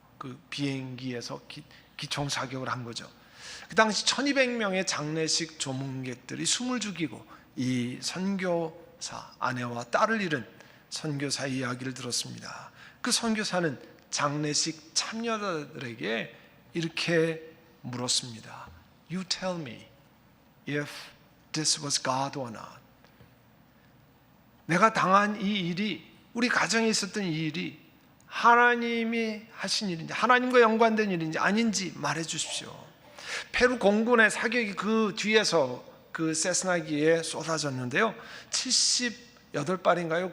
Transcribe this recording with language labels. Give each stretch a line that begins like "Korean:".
Korean: 그 비행기에서 기총 사격을 한 거죠. 그 당시 1200명의 장례식 조문객들이 숨을 죽이고 이 선교사 아내와 딸을 잃은 선교사의 이야기를 들었습니다. 그 선교사는 장례식 참여자들에게 이렇게 물었습니다.
English: You tell me if this was God or not.
Korean: 내가 당한 이 일이, 우리 가정에 있었던 이 일이 하나님이 하신 일인지, 하나님과 연관된 일인지 아닌지 말해 주십시오. 페루 공군의 사격이 그 뒤에서 그 세스나기에 쏟아졌는데요, 78발인가요?